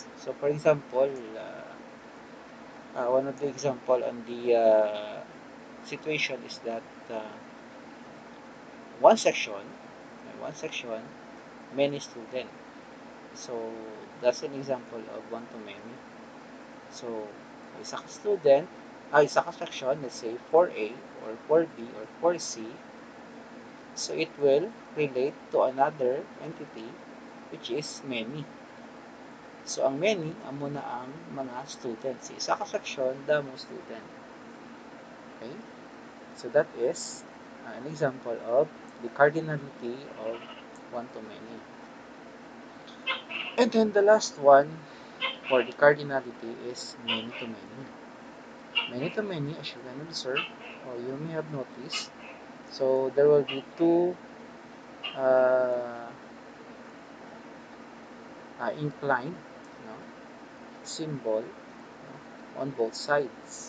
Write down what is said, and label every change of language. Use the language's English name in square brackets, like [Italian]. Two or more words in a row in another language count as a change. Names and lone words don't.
[English] So for example, one of the example on the situation is that one section, many student. So that's an example of one-to-many. So [Hiligaynon] isa ka student, isa ka section, [English] let's say 4A or 4B or 4C, so it will relate to another entity which is many. [Hiligaynon] So, ang many, amo na ang mga students. Isa ka section, damo student. [English] Okay? So, that is an example of the cardinality of one-to-many. And then the last one for the cardinality is many-to-many. Many-to-many, as you can observe, or you may have noticed, so there will be two uh, inclined, no, symbol, no, on both sides.